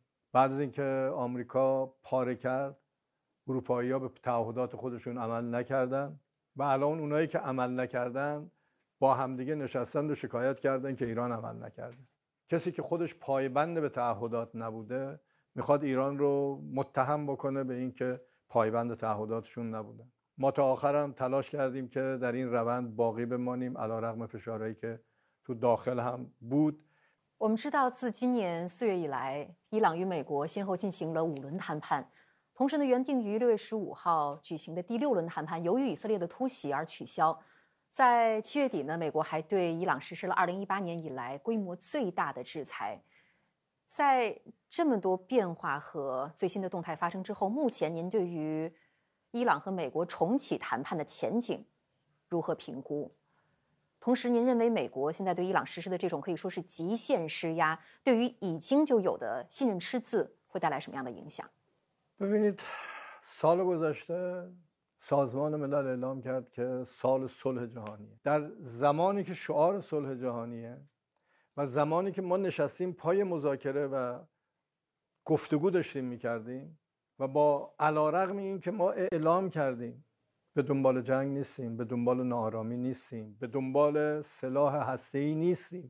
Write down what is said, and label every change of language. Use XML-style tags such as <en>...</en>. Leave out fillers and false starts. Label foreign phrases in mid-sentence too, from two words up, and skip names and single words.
<fa>بعد از اینکه آمریکا پاره کرد، اروپایی‌ها به تعهدات خودشون عمل نکردن و الان اونایی که عمل نکردن با همدیگه نشستن و شکایت کردن که ایران عمل نکرده. کسی که خودش پایبند به تعهدات نبوده میخواد ایران رو متهم بکنه به اینکه پایبند تعهداتشون نبودن. ما تا آخرم تلاش کردیم که در این روند باقی بمانیم علیرغم فشارهایی که تو داخل هم بود.</fa> <zh>我们知道，自今年4月以来，伊朗与美国先后进行了5轮谈判。同时呢，原定于6月15号举行的第6轮谈判，由于以色列的突袭而取消。在7月底呢，美国还对伊朗实施了2018年以来规模最大的制裁。在这么多变化和最新的动态发生之后，目前您对于伊朗和美国重启谈判的前景如何评估？同时，您认为美国现在对伊朗实施的这种可以说是极限施压，对于已经就有的信任赤字会带来什么样的影响？</zh> <fa>ببینید سال گذشته سازمان ملل اعلام کرد که سال صلح جهانیه. در زمانی که شعار صلح جهانیه و زمانی که ما نشستیم پای مذاکره و گفتگو داشتیم میکردیم، و با علیرغم این که ما اعلام کردیم به دنبال جنگ نیستیم، به دنبال ناآرامی نیستیم، به دنبال سلاح هسته‌ای نیستیم.</fa>